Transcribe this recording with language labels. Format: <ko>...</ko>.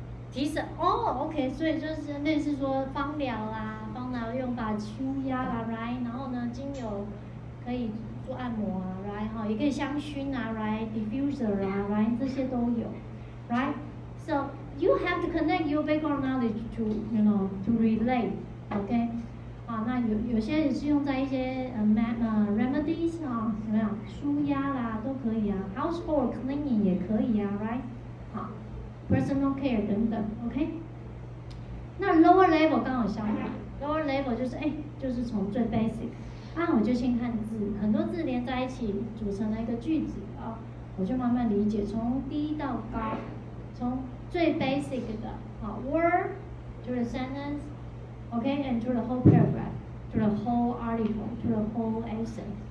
<zh>提神哦 ，OK， 所以就是类似说芳疗啦，芳疗用法舒压啦 ，right？然后呢，精油可以做按摩啊 ，right？哈，也可以香薰啊 ，right？diffuser 啊 ，right？ 这些都有 ，right？</zh> <en>So you have to connect your background knowledge to to relate，OK？</en> <zh>啊，那有些也是用在一些remedies 啊，怎么样？舒压啦都可以啊 ，household cleaning 也可以啊 ，right？好 ，personal care 等等 ，OK？ 那 lower level 刚好相反 ，lower level 就是从最 basic。我就先看字，很多字连在一起组成了一个句子啊，我就慢慢理解，从低到高，从最 basic 的</zh> <en>word to the sentence, okay, and to the whole paragraph, to the whole article, to the whole essay.</en>